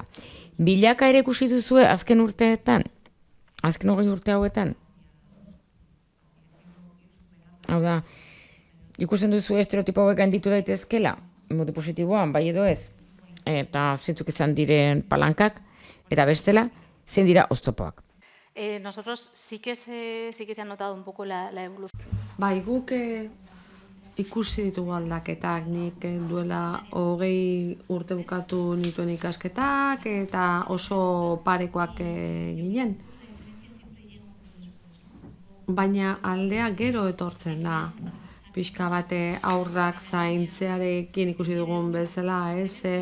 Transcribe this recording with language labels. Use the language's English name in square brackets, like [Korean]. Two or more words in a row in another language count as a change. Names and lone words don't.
[Basque] Bilaka ere ikusi duzue azken urteetan, azken 20 urte hauetan. Hau da, ikusten duzu estereotipo hauek handitu daitezkela, modu positiboan, bai edo ez, eta zeintzuk izan diren palankak, eta bestela, zein dira oztopoak. [Spanish] Nosotros sí que se ha notado un poco la evolución. [Basque] Bai, guk ikusi ditugu aldaketak, nik duela 20 urte bukatu nituen ikasketak eta oso parekoak ginen. baina aldea gero etortzen da. Pixka bate aurrak zaintzearekin ikusi dugun bezala, ez?